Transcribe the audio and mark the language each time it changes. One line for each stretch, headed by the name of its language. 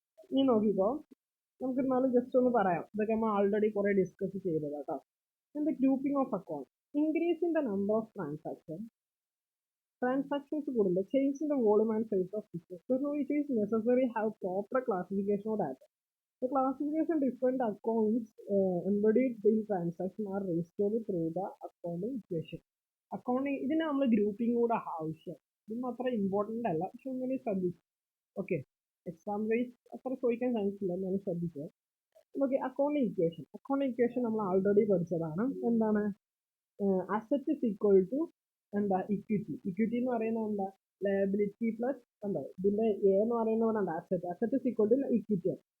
Malayalam: ഇനി നോക്കിക്കോ, നമുക്ക് എന്നാലും ജസ്റ്റ് ഒന്ന് പറയാം, ഇതൊക്കെ നമ്മൾ ആൾറെഡി കുറെ ഡിസ്കസ് ചെയ്തതാണ് കേട്ടോ.
English: The grouping of account, increase in the number of transactions കൂടുമ്പോൾ change in the volume and size of business, so it is necessary have proper classification of data. The classification different accounts embedded in transaction are restored through the accounting equation.
Malayalam: Accounting ഇതിന് നമ്മൾ grouping കൂടെ ആവശ്യം, ഇതൊന്നും അത്ര important അല്ല, പക്ഷെ ഒന്നിനെ ശ്രദ്ധിച്ചു. ഓക്കെ. എക്സാം വൈസ് അത്ര ചോദിക്കാൻ ചാൻസ് ഇല്ല, എന്നാലും ശ്രദ്ധിക്കുക. ഓക്കെ. അക്കൗണ്ടിങ് ഇക്വേഷൻ നമ്മൾ ആൾറെഡി പഠിച്ചതാണ്. എന്താണ്? അസറ്റ് ഇസ് ഈക്വൽ ടു എന്താ, ഇക്വിറ്റി എന്ന് പറയുന്നത് എന്താ, ലയബിലിറ്റി പ്ലസ് എന്താ, ഇതിന്റെ എ എന്ന് പറയുന്നത് എന്താ,
English: Asset is equal to equity.